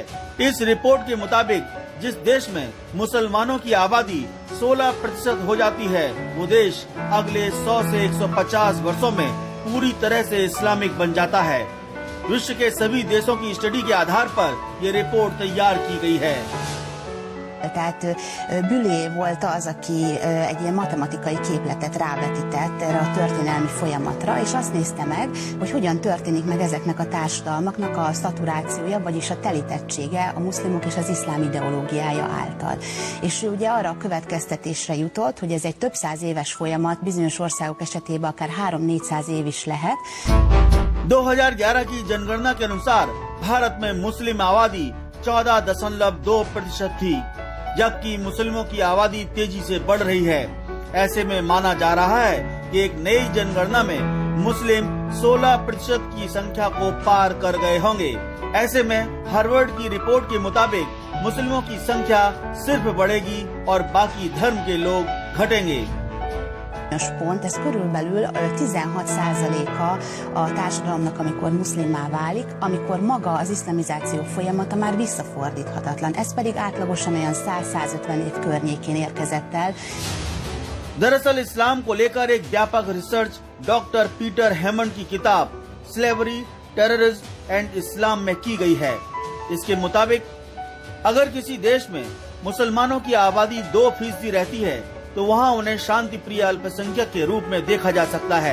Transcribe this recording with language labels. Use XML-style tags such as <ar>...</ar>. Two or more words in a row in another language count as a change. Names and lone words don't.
<hi>इस रिपोर्ट के मुताबिक जिस देश में मुसलमानों की आबादी 16% हो जाती है, वो देश अगले 100 से 150 वर्षों में पूरी तरह से इस्लामिक बन जाता है। विश्व के सभी देशों की स्टडी के आधार पर ये रिपोर्ट तैयार की गई है।</hi> <hu>Tehát Bülé volt az, aki egy ilyen matematikai képletet rávetített erre a történelmi folyamatra, és azt nézte meg, hogy hogyan történik meg ezeknek a társadalmaknak a szaturációja, vagyis a telítettsége a muszlimok és az iszlám ideológiája által. És ő ugye arra a következtetésre jutott, hogy ez egy több száz éves folyamat, bizonyos országok esetében akár 300-400 év is lehet.</hu> <hi>2011 की जनगणना के अनुसार भारत में मुस्लिम आबादी 14.2% थी, जबकि मुस्लिमों की आबादी तेजी से बढ़ रही है। ऐसे में माना जा रहा है कि एक नई जनगणना में मुस्लिम 16% की संख्या को पार कर गए होंगे। ऐसे में हार्वर्ड की रिपोर्ट के मुताबिक मुस्लिमों की संख्या सिर्फ बढ़ेगी और बाकी धर्म के लोग घटेंगे।</hi> <hu>Pont, ez körülbelül 16%-a a társadalomnak, amikor muszlimmá válik, amikor maga az iszlamizáció folyamata már visszafordíthatatlan. Ez pedig átlagosan olyan 100-150 év környékén érkezett el.</hu> <hi>दरअसल इस्लाम को लेकर एक व्यापक रिसर्च डॉक्टर पीटर हेमंड की किताब स्लेवरी, टेररिज्म एंड इस्लाम में की गई है। इसके मुताबिक अगर किसी देश में मुसलमानों की आबादी 2% रहती है तो वहाँ उन्हें शांति प्रिय अल्पसंख्यक के रूप में देखा जा सकता है।</hi>